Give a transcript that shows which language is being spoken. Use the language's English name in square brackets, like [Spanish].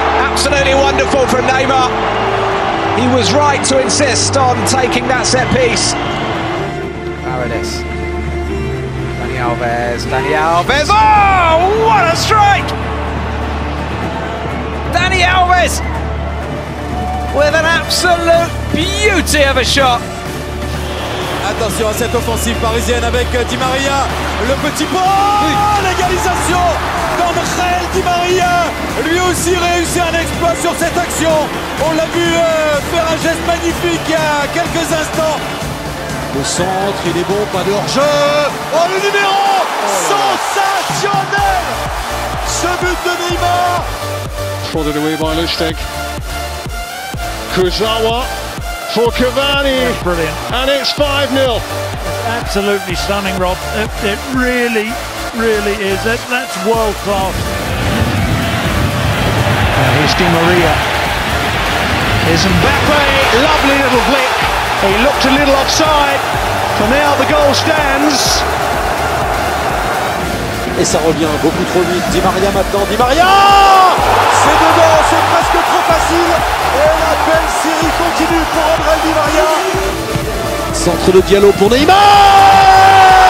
[English] Absolutely wonderful from Neymar. He was right to insist on taking that set piece. Paredes. Dani Alves. Oh, what a strike! Dani Alves with an absolute beauty of a shot. [French] Attention à cette offensive parisienne avec Di Maria, le petit pot, l'égalisation d'Angel Di Maria, lui aussi réussit un exploit sur cette action. On l'a vu faire un geste magnifique il y a quelques instants. Le centre, il est bon, pas de hors-jeu. Oh, le numéro sensationnel, ce but de Neymar. [English] Prodded away by Lustig. Kurzawa for Cavani. That's brilliant. And it's 5-0. Absolutely stunning, Rob. It really, really is. That's world class. Here's Di Maria. Here's Mbappe. Lovely little flick. He looked a little offside. For now, the goal stands. [French] Et ça revient beaucoup trop vite. Di Maria maintenant. Di Maria, c'est dedans, c'est presque trop facile. Et la belle série continue pour Angel Di Maria. Centre de Diallo pour Neymar.